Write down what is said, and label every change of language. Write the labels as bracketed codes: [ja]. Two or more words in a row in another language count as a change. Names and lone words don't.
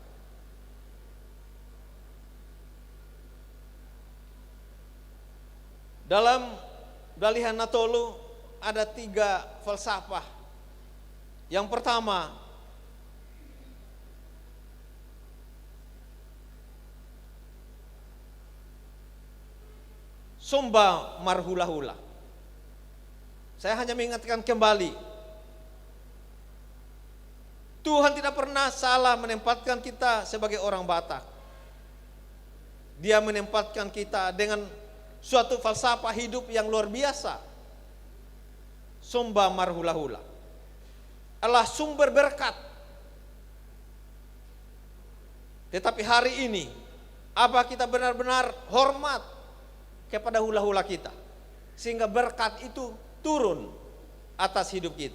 [id] Dalam Dalihan Natolu ada 3 falsafah. Yang pertama, [bbc] Sumba marhula-hula. [id] Saya hanya mengingatkan kembali, Tuhan tidak pernah salah menempatkan kita sebagai orang Batak. Dia menempatkan kita dengan suatu falsafah hidup yang luar biasa. [bbc] Sumba marhula-hula [id] adalah sumber berkat. Tetapi hari ini, apa kita benar-benar hormat kepada hula-hula kita, sehingga berkat itu turun atas hidup kita?